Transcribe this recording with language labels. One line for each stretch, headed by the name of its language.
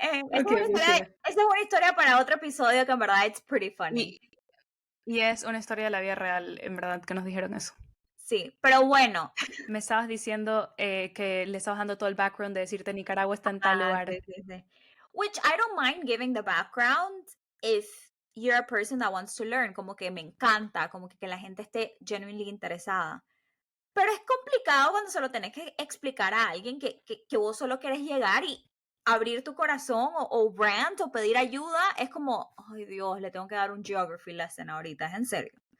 Spanish: Okey, okey, sigue. Esa es una historia para otro episodio que en verdad
English: it's pretty funny.
Spanish: Y y es una historia de la vida real, en verdad, que nos dijeron eso. Sí, pero bueno. Me estabas diciendo, que le estabas dando todo el background de decirte Nicaragua está en tal Ah, lugar. sí, sí, sí.
English: Which I don't mind giving the background if you're a person that wants to learn.
Spanish: Como que me encanta, como que la gente esté genuinely interesada. Pero es complicado cuando solo tenés que explicar a alguien que vos solo querés llegar y abrir tu corazón o rant o pedir ayuda. Es como, ay Dios, le tengo que dar un
English: geography lesson
Spanish: ahorita, es en serio.